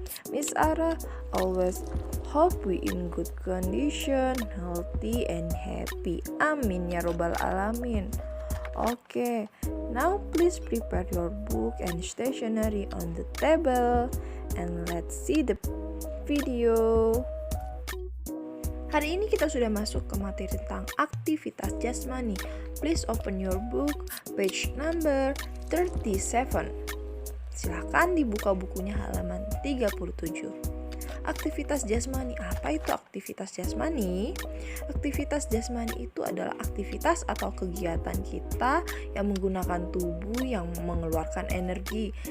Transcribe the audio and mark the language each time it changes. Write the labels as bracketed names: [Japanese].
[English] Miss Ara always hope we in good condition, healthy and happy. [Arabic] Amin ya robbal alamin. [English] Okay, now please prepare your book and stationery on the table and let's see the video. [Indonesian] Hari ini kita sudah masuk ke materi tentang aktivitas jasmani. [English] Please open your book, page number 37. [Indonesian] Silahkan dibuka bukunya halaman 37. Aktivitas jasmani, apa itu aktivitas jasmani? Aktivitas jasmani itu adalah aktivitas atau kegiatan kita yang menggunakan tubuh yang mengeluarkan energi.